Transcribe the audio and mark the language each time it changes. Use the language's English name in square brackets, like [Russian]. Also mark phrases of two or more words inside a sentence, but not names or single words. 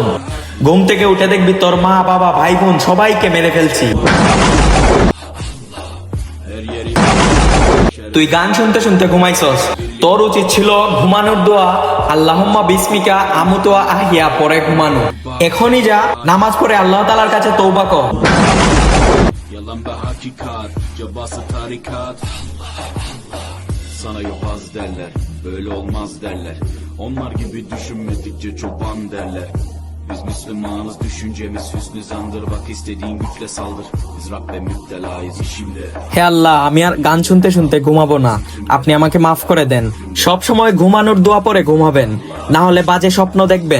[Bangla] ঘুম থেকে উঠে দেখবি তোর মা বাবা ভাই বোন সবাইকে মেরে ফেলছি। তুই গান শুনতে শুনতে ঘুমাইছস, তোর উচিত ছিল ঘুমানোর দোয়া [Arabic] اللهم باسمك أموت وأحيا [Bangla] পরে ঘুমানো। এখনই যা, নামাজ পড়ে আল্লাহ তাআলার কাছে তওবা কর। [Turkish] Yalan ve hakikat, cabası tarikat. Sana yobaz derler, böyle olmaz derler. Onlar gibi düşünmedikçe çoban derler. Biz Müslümanız, düşüncemiz hüsnü zandır. Bak istediğin güçle saldır. Biz Rabbe müptelayız işimde. [Bangla] হে আল্লাহ, আমি আর গান শুনতে শুনতে ঘুমাবো না, আপনি আমাকে মাফ করে দেন। সব সময় ঘুমানোর দোয়া পরে ঘুমাবেন, না হলে বাজে স্বপ্ন দেখবেন।